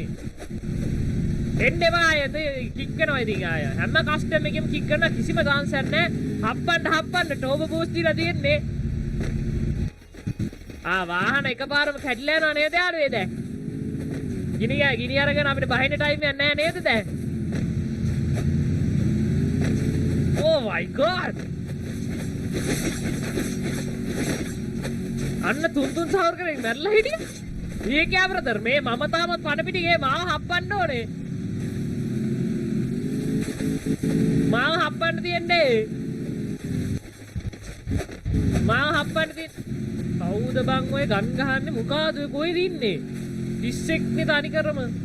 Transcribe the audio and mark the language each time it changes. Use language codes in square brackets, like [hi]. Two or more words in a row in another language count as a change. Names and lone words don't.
[si] එන්න එපා ආයෙ කික් කරනවා ඉතින් ආයෙ. හැම කස්ටම් එකෙම කික් කරන කිසිම chance එකක් නැහැ. හප්පන්න ටෝබෝ බූස්ට් දීලා තියෙන්නේ. වාහන එකපාරම කැඩිලා යනවා නේද යාළුවේ දැන්? ගිනි අරගෙන අපිට බහින්න ටයිම් එකක් නැහැ නේද දැන්? [en] Oh my god! [si] අන්න තුන් සවර කරගෙන මැරලා හිටියේ. [hi] ये क्या ब्रदर? [si] මේ මම තාමත් පණ පිටිගේ මාව හප්පන්න ඕනේ. මාව හප්පන්න තියන්නේ. කවුද බං ඔය ගන් ගහන්නේ? මොකಾದ ඔය කොහෙද ඉන්නේ? පිස්සෙක් නේ තනි කරම.